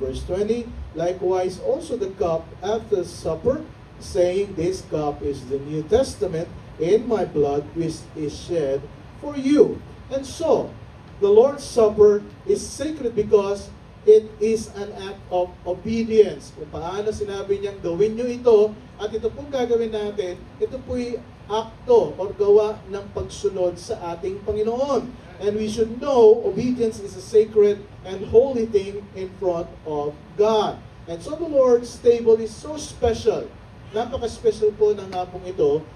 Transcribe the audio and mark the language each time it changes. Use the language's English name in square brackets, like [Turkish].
[English] Verse 20, likewise also the cup after supper, saying, this cup is the New Testament in my blood, which is shed for you. And so, the Lord's Supper is sacred because it is an act of obedience. [Filipino] Kung paano sinabi niyang gawin niyo ito, at ito pong gagawin natin, ito po'y akto o gawa ng pagsunod sa ating Panginoon. [English] And we should know obedience is a sacred and holy thing in front of God. And so the Lord's table is so special. [Filipino] Napaka-special po ng hapong ito.